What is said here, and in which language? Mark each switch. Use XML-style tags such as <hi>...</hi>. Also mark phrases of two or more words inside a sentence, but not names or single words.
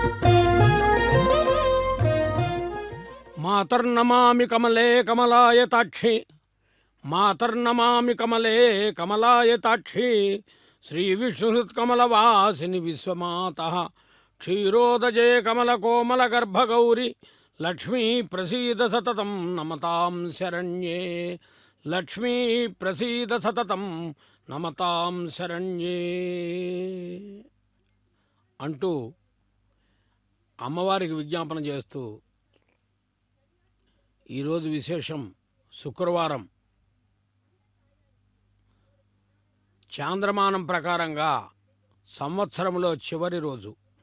<sa>मातर्नमामि कमले कमलायताक्षि मातर्नमामि कमले कमलायताक्षि श्रीविष्णुहृत्कमलवासिनि विश्वमातः क्षीरोदजे कमलकोमलगर्भगौरि लक्ष्मी प्रसीद सततं नमतां शरण्ये लक्ष्मी प्रसीद सततं नमतां शरण्ये</sa> <te>అంటూ అమ్మవారికి విజ్ఞాపన చేస్తూ ఈరోజు విశేషం శుక్రవారం చాంద్రమానం ప్రకారంగా సంవత్సరంలో చివరి రోజు.</te>